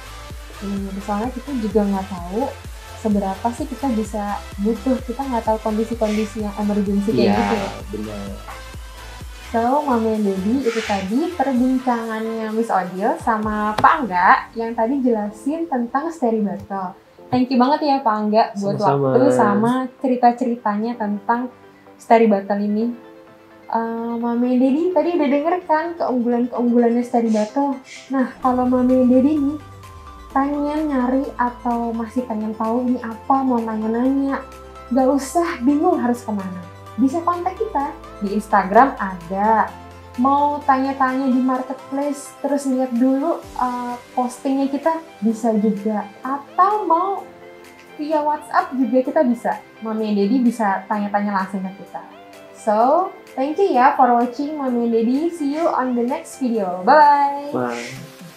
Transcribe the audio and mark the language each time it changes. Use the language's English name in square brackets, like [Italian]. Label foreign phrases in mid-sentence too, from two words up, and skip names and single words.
[Indonesian] Soalnya kita juga nggak tahu seberapa sih kita bisa butuh. Kita nggak tahu kondisi-kondisi yang emergency kayak gitu ya. Benar. [English] So, Mami and Daddy, [Indonesian] itu tadi perbincangannya Miss Odile sama Pak Angga yang tadi jelasin tentang Steri Bottle. [English] Thank you [Indonesian] banget ya Pak Angga buat Sama-sama. waktu sama cerita-ceritanya tentang Steri Bottle ini. [English] Mami and Daddy [Indonesian] tadi udah denger kan keunggulannya Steri Bottle. Nah, kalau [English] Mami and Daddy [Indonesian] nih pengen nyari atau masih pengen tahu ini apa, mau nanya-nanya, gak usah bingung harus kemana. Bisa kontak kita di Instagram ada. Mau tanya-tanya di marketplace terus lihat dulu postingnya kita bisa juga. Atau mau via WhatsApp juga kita bisa. [English] Mami and Daddy [Indonesian] bisa tanya-tanya langsung ke kita. [English] So, thank you ya for watching Mami and Daddy. See you on the next video. Bye! Bye.